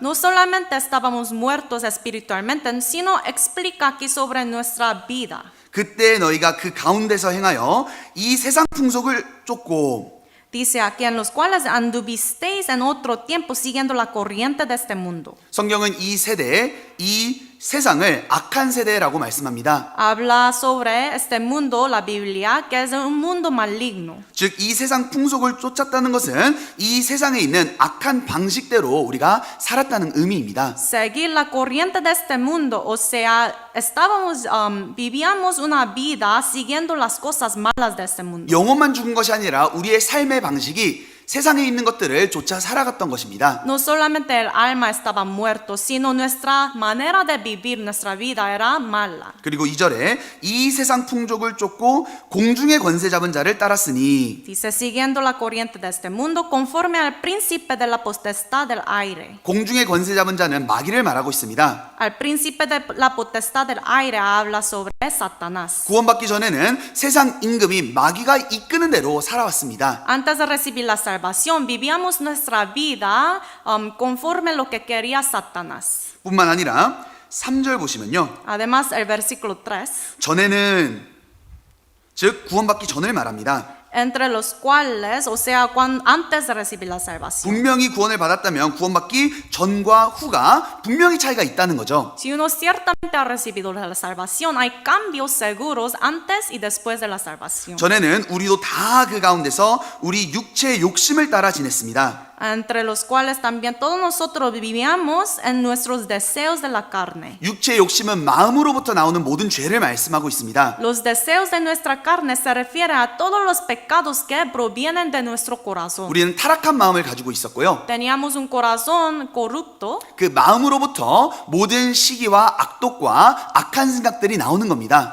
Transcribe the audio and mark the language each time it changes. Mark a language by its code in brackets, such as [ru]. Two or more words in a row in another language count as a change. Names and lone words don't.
[es] No solamente estábamos muertos espiritualmente, sino explica aquí sobre nuestra vida. [ko] 그때 너희가 그 가운데서 행하여 이 세상 풍속을 쫓고 [es] Dice aquí, en los cuales anduvisteis en otro tiempo siguiendo la corriente de este mundo. [ko] 성경은 이 세대, 이 세상을 악한 세대라고 말씀합니다. [es] Habla sobre este mundo, la Biblia, que es un mundo maligno. [ko] 즉 이 세상 풍속을 쫓았다는 것은 이 세상에 있는 악한 방식대로 우리가 살았다는 의미입니다. [es] Seguir la corriente de este mundo, o sea, vivíamos una vida siguiendo las cosas malas de este mundo. [ko] 영혼만 죽은 것이 아니라 우리의 삶의 방식이 세상에 있는 것들을 쫓아 살아갔던 것입니다. [es] No solamente el alma estaba muerto, sino nuestra manera de vivir, nuestra vida era mala. [ko] 그리고 2절에 이 세상 풍족을 쫓고 공중의 권세 잡은 자를 따랐으니 [es] Dice, siguiendo la corriente de este mundo, conforme al príncipe de la potestad del aire. [ko] 공중의 권세 잡은 자는 마귀를 말하고 있습니다. [es] Al príncipe de la potestad del aire habla sobre Satanás. [ko] 구원받기 전에는 세상 임금이 마귀가 이끄는 대로 살아왔습니다. [es] Antes de recibir la salvación, vivíamos nuestra vida conforme lo que quería Satanás. [ko] 뿐만 아니라 3절 보시면요. [es] Además, el versículo 3, [ko] 전에는 즉 구원받기 전을 말합니다. [es] entre los cuales, o sea, antes de recibir la salvación. [ko] 분명히 구원을 받았다면 구원받기 전과 후가 분명히 차이가 있다는 거죠. [es] Si uno ciertamente ha recibido la salvación, hay cambios seguros antes y después de la salvación. [ko] 전에는 우리도 다 그 가운데서 우리 육체의 욕심을 따라 지냈습니다. [es] Entre los cuales también todos nosotros vivíamos en nuestros deseos de la carne. [ko] 육체의 욕심은 마음으로부터 나오는 모든 죄를 말씀하고 있습니다. [es] Los deseos de nuestra carne se refiere a todos los pecados que provienen de nuestro corazón. [ko] 우리는 타락한 마음을 가지고 있었고요. [es] Teníamos un corazón corrupto. [ko] 그 마음으로부터 모든 시기와 악독과 악한 생각들이 나오는 겁니다.